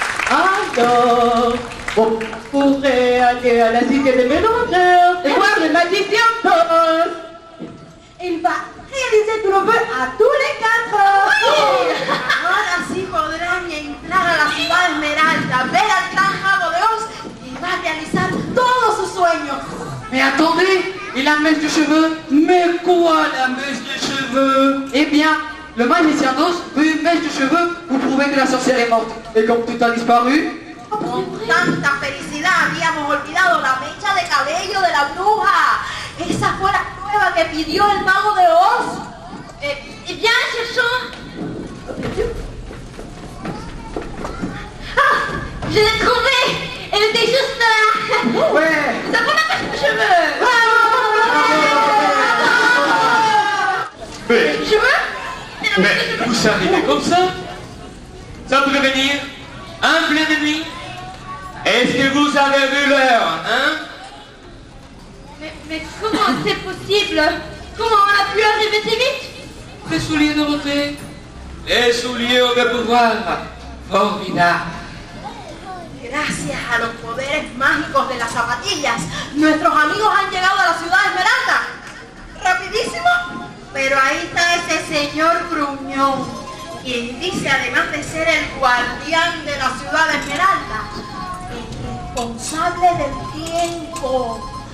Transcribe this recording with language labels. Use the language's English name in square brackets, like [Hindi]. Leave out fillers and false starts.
[French] Alors, on pourrait aller à la cité des mélangeurs et voir le magicien Toros. Il va réaliser tous nos vœux à tous les quatre. [Spanish] Ahora sí podrán entrar a la ciudad Esmeralda, ver al gran mago de Oz y va a realizar todos sus sueños. [French] Mais attendez, et la mèche de cheveux? Mais quoi la mèche de cheveux? Eh bien, le magicien d'Oz veut une mèche de cheveux pour prouver que la sorcière est morte. Et comme tout a disparu, [Spanish] Con tanta felicidad habíamos olvidado la mecha de cabello de la bruja. Esa fue la prueba que pidió el mago de Oz. [French] Eh bien, cherchons. Ah, je l'ai trouvée. Elle était juste là. ouais. Ça prend ma mèche de cheveux. Mais vous arrivez comme ça? Sans prévenir? En pleine nuit? Est-ce que vous avez vu l'heure, hein? Mais comment c'est possible? Comment on a pu arriver si vite? Les souliers, Dorothée. Les souliers ont des pouvoirs formidables. [Spanish] Gracias a los poderes mágicos de las zapatillas, nuestros amigos han llegado a la ciudad Esmeralda. Rapidísimo. Pero ahí está ese señor gruñón, quien dice, además de ser el guardián de la ciudad Esmeralda, el responsable del tiempo.